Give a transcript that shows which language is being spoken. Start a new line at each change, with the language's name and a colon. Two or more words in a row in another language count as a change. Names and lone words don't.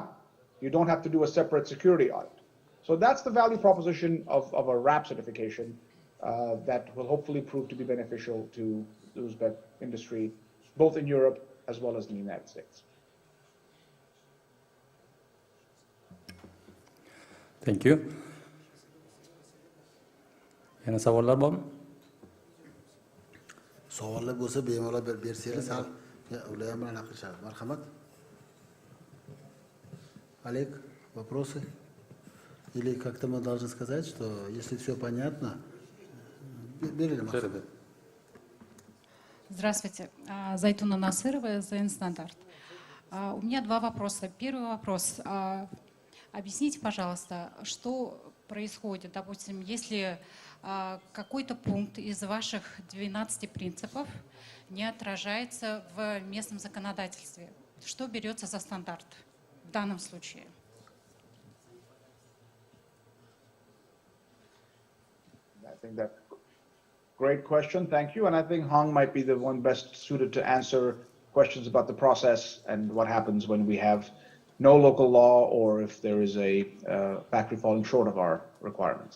English: You don't have to do a separate security audit. So that's the value proposition of a RAP certification that will hopefully prove to be beneficial to the Uzbek industry, both in Europe as well as in the United States. Thank you.
Uzbek: Yana savollar bormi? Savollar bo'lsa bemalol bersanglar sal ular ham bilan aqlashadi. Marhamat.
Russian: Олег, вопросы? Или как-то мы должны сказать, что если все понятно, берите Мақсад. Здравствуйте. Зайтуна Насырова, ЗН «Стандарт». У меня 2 вопроса. Первый вопрос. Объясните, пожалуйста, что происходит, допустим, если какой-то пункт из ваших 12 принципов не отражается в местном законодательстве. Что берется за стандарт в данном случае?
English: I think that's a great question. Thank you. And I think Hong might be the one best suited to answer questions about the process and what happens when we have no local law or if there is a factory falling short of our requirements.